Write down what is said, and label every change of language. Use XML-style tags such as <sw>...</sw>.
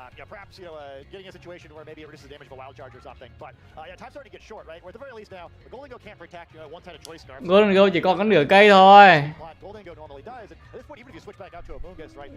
<en>Perhaps getting a situation where maybe it reduces the damage of a wild charge or something. But time's starting to get short, right? Where at the very least now, the Golden Goat can't protect one-sided choice scarf.</en> <vi>Golden Goat chỉ còn có nửa cây thôi.</vi> <en>Golden Goat normally does. At this point, even if you switch back out to Amogus, right?</en>